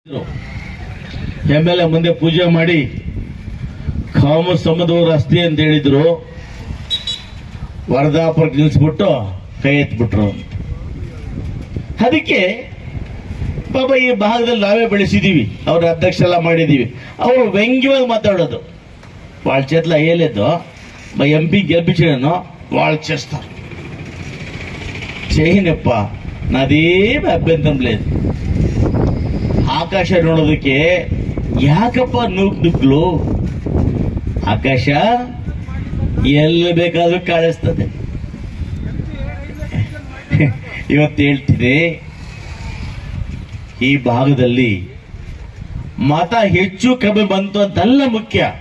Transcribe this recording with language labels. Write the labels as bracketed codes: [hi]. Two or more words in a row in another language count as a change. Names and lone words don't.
[kn] MLA ಮುಂದೆ ಪೂಜೆ ಮಾಡಿ ಕಾಮ ಸಮುದ್ರ ರಸ್ತೆ ಅಂತ ಹೇಳಿದ್ರು. ವರದಾಪುರಕ್ಕೆ ನಿಲ್ಲಿಸ್ಬಿಟ್ಟು ಕೈ ಎತ್ಬಿಟ್ರು. ಅದಕ್ಕೆ ಪಾಪ ಈ ಭಾಗದಲ್ಲಿ ನಾವೇ ಬೆಳೆಸಿದೀವಿ, ಅವ್ರ ಅಧ್ಯಕ್ಷ ಎಲ್ಲ ಮಾಡಿದೀವಿ. ಅವರು ವ್ಯಂಗ್ಯವಾಗಿ ಮಾತಾಡೋದು, [te] వాళ్ళ చేతిలో అయ్యలేదు మా ఎంపీ గెలిపించడాను వాళ్ళు చేస్తారు. చేయనప్ప, నాదేం అభ్యంతరం లేదు. [kn] ಆಕಾಶ ನೋಡೋದಕ್ಕೆ ಯಾಕಪ್ಪ ನುಗ್ಗುಲು? ಆಕಾಶ ಎಲ್ಲಿ ಬೇಕಾದ್ರೂ ಕಾಣಿಸ್ತದೆ. ಇವತ್ತು ಹೇಳ್ತೀನಿ, ಈ ಭಾಗದಲ್ಲಿ ಮತ ಹೆಚ್ಚು ಕಮ್ಮಿ ಬಂತು ಅಂತಲ್ಲ ಮುಖ್ಯ.